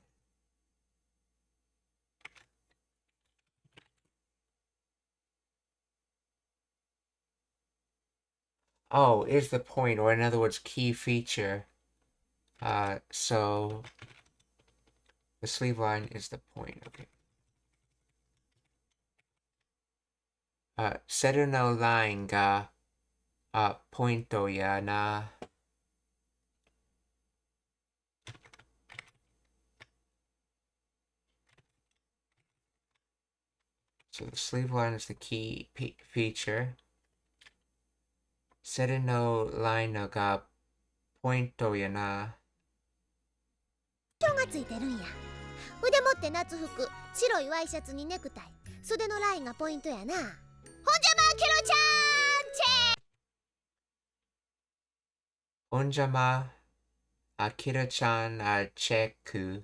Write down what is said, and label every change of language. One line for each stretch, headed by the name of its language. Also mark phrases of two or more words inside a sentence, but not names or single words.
English: Oh, is the point, or in other words, key feature. So the sleeve line is the point.
Japanese: Okay. セルのラインがポイントやな.
English: So the sleeve line is the key feature.
Japanese: セルのラインがポイントやな. がついてるんや。腕持って夏服、白いワイシャツにネクタイ、袖のラインがポイントやな。ほんじゃまケロちゃんチェック。ほんじゃまケロちゃんチェック。